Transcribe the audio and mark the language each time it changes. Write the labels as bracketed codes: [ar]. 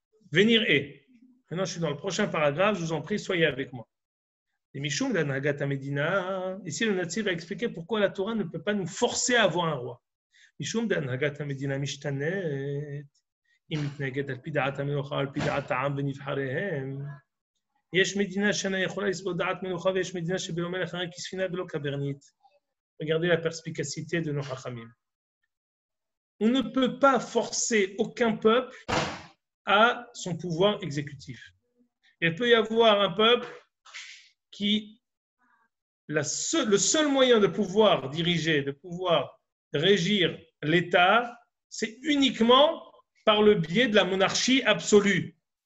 [fr] Venir et. Maintenant, je suis dans le prochain paragraphe, je vous en prie, soyez avec moi. Et Mishum d'Anagat Medina, ici le Nativ va expliquer pourquoi la Torah ne peut pas nous forcer à avoir un roi. [he] Mishum d'Anagat Medina Mishtanet, אם מתנגד על פי דעת המלוכה או על פי דעת העם ונבחריהם, יש מדינה שאינה יכולה לסבול דעת מלוכה ויש מדינה שבלא מלך הרי כספינה ולא קברניט. [fr] Regardez la perspicacité de nos Chachamim. On ne peut pas forcer aucun peuple à son pouvoir exécutif. Il peut y avoir un peuple qui, le seul moyen de pouvoir diriger, de pouvoir régir l'État, c'est uniquement par le biais de la monarchie absolue.